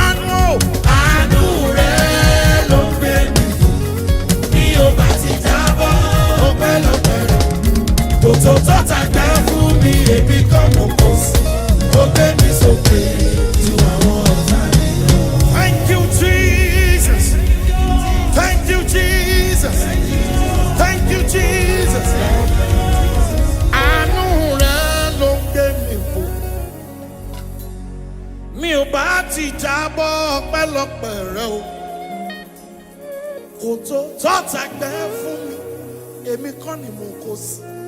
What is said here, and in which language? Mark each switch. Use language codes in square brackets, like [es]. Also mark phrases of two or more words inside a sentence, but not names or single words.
[yo] Àánú o. Àánú rẹ ló ń gbé mi fò. Bí o bá ti jábọ́ ọpẹ́lọpẹ́ rẹ, kò tó tọ́ta gbẹ́ fún mi, èmi kọ́ mo kò sí. Ó gbé mi sókè ju àwọn ọ̀tá mi lọ. [en] Thank you, Jesus. Thank you, Jesus. Thank you, Jesus. [yo] Àánú rẹ ló ń gbé mi fò. Mi ò bá ti jábọ́ ọpẹ́lọpẹ́ rẹ o. Kò tó tọ́ta gbẹ́ fún mi, èmi kọ́ ni mo kó sí.